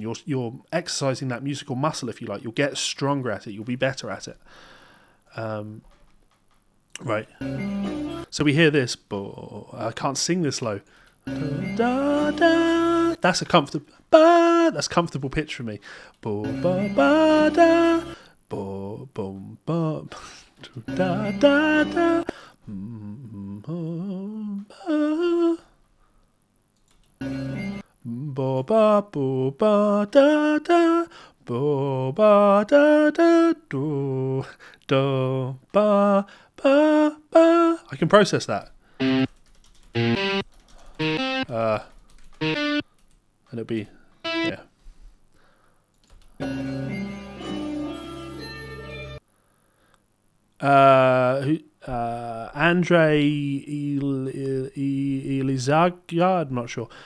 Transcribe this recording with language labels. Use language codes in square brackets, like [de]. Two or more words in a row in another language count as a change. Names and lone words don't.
[en] You're exercising that musical muscle, if you like. You'll get stronger at it, you'll be better at it. Right. So we hear this, but I can't sing this low. Da, da. That's a comfortable pitch for me. Bo ba ba da, bo boom ba da da da. Bo ba bo ba da da, bo ba da da do do ba ba ba. I can process that. And it'll be, yeah. Andre Elizaga, I'm not sure.